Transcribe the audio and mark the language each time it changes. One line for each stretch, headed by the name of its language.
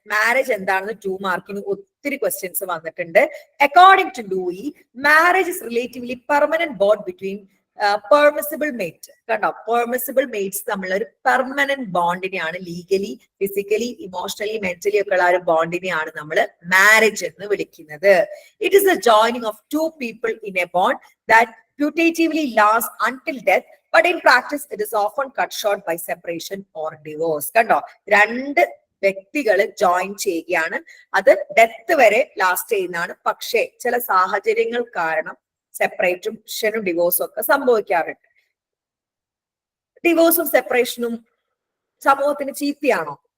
Malayalam: Marriage എന്താണെന്ന് 2 മാർക്കിന് ഒത്തിരി ക്വസ്റ്റ്യൻസ് വന്നിട്ടുണ്ട്.
English: According to Lowie, marriage is relatively permanent bond between permissible mate.
Malayalam: കണ്ടോ, പെർമിസിബിൾ മേറ്റ്സ് തമ്മിലുള്ള ഒരു permanent ബോണ്ടിനെയാണ് legally, physically, emotionally, mentally ഒക്കെ ഉള്ള ഒരു ബോണ്ടിനെയാണ് നമ്മൾ മാരേജ് എന്ന് വിളിക്കുന്നത്.
English: It is the joining of 2 people in a bond that putatively lasts until death, but in practice it is often cut short by separation or divorce.
Malayalam: കണ്ടോ, 2 വ്യക്തികൾ join ചെയ്യുകയാണ്, അത് ഡെത്ത് വരെ ലാസ്റ്റ് ചെയ്യുന്നതാണ്. പക്ഷേ ചില സാഹചര്യങ്ങൾ കാരണം സെപ്പറേഷനും ഡിവോഴ്സും ഒക്കെ സംഭവിക്കാറുണ്ട്. ഡിവോഴ്സും സെപ്പറേഷനും സമൂഹത്തിന് ചീത്തയാണോ?